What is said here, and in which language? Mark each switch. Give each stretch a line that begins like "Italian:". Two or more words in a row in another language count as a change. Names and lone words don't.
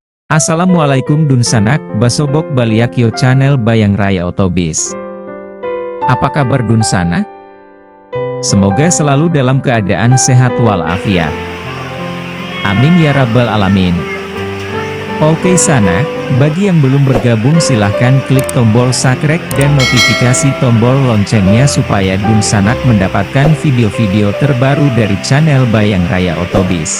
Minangkabau: Assalamualaikum Dun Sanak, Basobok Baliakyo Channel Bayang Raya Otobis.
Indonesian: Apa kabar Dun Sanak? Semoga selalu dalam keadaan sehat walafiat.
Arabic: آمين يا رب العالمين.
Indonesian: Oke Sanak, bagi yang belum bergabung silahkan klik tombol subscribe dan notifikasi tombol loncengnya supaya Dun Sanak mendapatkan video-video terbaru dari channel Bayang Raya Otobis.